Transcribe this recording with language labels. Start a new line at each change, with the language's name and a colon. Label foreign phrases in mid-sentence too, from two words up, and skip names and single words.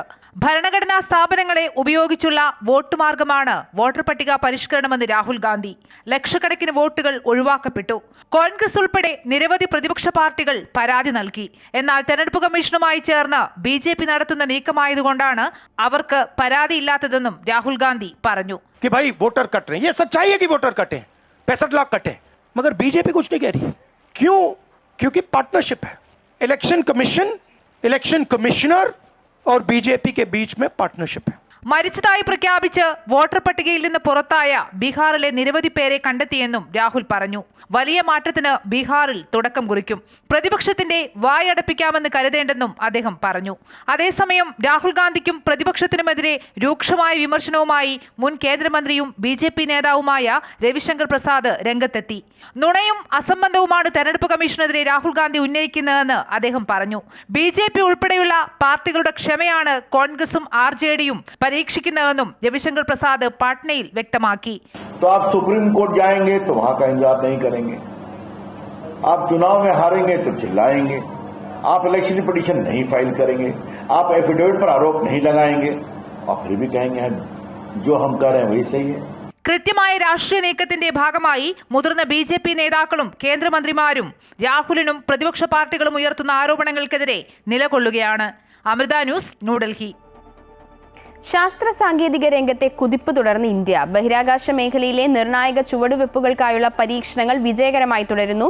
Malayalam: ഭരണഘടനാ സ്ഥാപനങ്ങളെ ഉപയോഗിച്ചുള്ള വോട്ട് മാർഗമാണ് വോട്ടർ പട്ടിക പരിഷ്കരണമെന്ന് രാഹുൽ ഗാന്ധി. ലക്ഷക്കണക്കിന് വോട്ടുകൾ ഒഴിവാക്കപ്പെട്ടു. കോൺഗ്രസ് ഉൾപ്പെടെ നിരവധി പ്രതിപക്ഷ പാർട്ടികൾ പരാതി നൽകി. എന്നാൽ തെരഞ്ഞെടുപ്പ് കമ്മീഷനുമായി ചേർന്ന് BJP നടത്തുന്ന നീക്കമായതുകൊണ്ടാണ് അവർക്ക് പരാതിയില്ലാത്തതെന്നും രാഹുൽ ഗാന്ധി പറഞ്ഞു.
Hindi: वोटर 65 लाख कटे, मगर बीजेपी कुछ नहीं कह रही. क्यों? क्योंकि पार्टनरशिप है.
English: election commission, election commissioner
Hindi: और बीजेपी के बीच में पार्टनरशिप है.
Malayalam: മരിച്ചതായി പ്രഖ്യാപിച്ച് വോട്ടർ പട്ടികയിൽ നിന്ന് പുറത്തായ ബീഹാറിലെ നിരവധി പേരെ കണ്ടെത്തിയെന്നും രാഹുൽ പറഞ്ഞു. വലിയ മാറ്റത്തിന് ബീഹാറിൽ തുടക്കം കുറിക്കും. പ്രതിപക്ഷത്തിന്റെ വായടപ്പിക്കാമെന്ന് കരുതേണ്ടെന്നും അദ്ദേഹം പറഞ്ഞു. അതേസമയം രാഹുൽ ഗാന്ധിക്കും പ്രതിപക്ഷത്തിനുമെതിരെ രൂക്ഷമായ വിമർശനവുമായി മുൻ കേന്ദ്രമന്ത്രിയും BJP നേതാവുമായ രവിശങ്കർ പ്രസാദ് രംഗത്തെത്തി. നുണയും അസംബന്ധവുമാണ് തെരഞ്ഞെടുപ്പ് കമ്മീഷനെതിരെ രാഹുൽ ഗാന്ധി ഉന്നയിക്കുന്നതെന്ന് അദ്ദേഹം പറഞ്ഞു. BJP ഉൾപ്പെടെയുള്ള പാർട്ടികളുടെ ക്ഷമയാണ് കോൺഗ്രസും RJDയും പരീക്ഷിക്കുന്നതെന്നും രവിശങ്കർ പ്രസാദ് പാട്നയിൽ വ്യക്തമാക്കി.
Hindi: तो आप सुप्रीम कोर्ट जाएंगे तो वहां का इंतजार नहीं करेंगे, आप चुनाव में हारेंगे तो चिल्लाएंगे, आप
English: election petition
Hindi: नहीं फाइल करेंगे, आप एफिडेविट पर आरोप नहीं लगाएंगे और फिर भी कहेंगे जो हम कर रहे हैं वही सही है.
Malayalam: കൃത്യമായ രാഷ്ട്രീയ നീക്കത്തിന്റെ ഭാഗമായി മുതിർന്ന BJP നേതാക്കളും കേന്ദ്രമന്ത്രിമാരും രാഹുലിനും പ്രതിപക്ഷ പാർട്ടികളും ഉയർത്തുന്ന ആരോപണങ്ങൾക്കെതിരെ നിലകൊള്ളുകയാണ്. അമൃത ന്യൂസ്, ന്യൂഡൽഹി. ശാസ്ത്ര സാങ്കേതിക രംഗത്തെ കുതിപ്പ് തുടർന്ന് ഇന്ത്യ. ബഹിരാകാശ മേഖലയിലെ നിർണായക ചുവടുവെപ്പുകൾക്കായുള്ള പരീക്ഷണങ്ങൾ വിജയകരമായി തുടരുന്നു.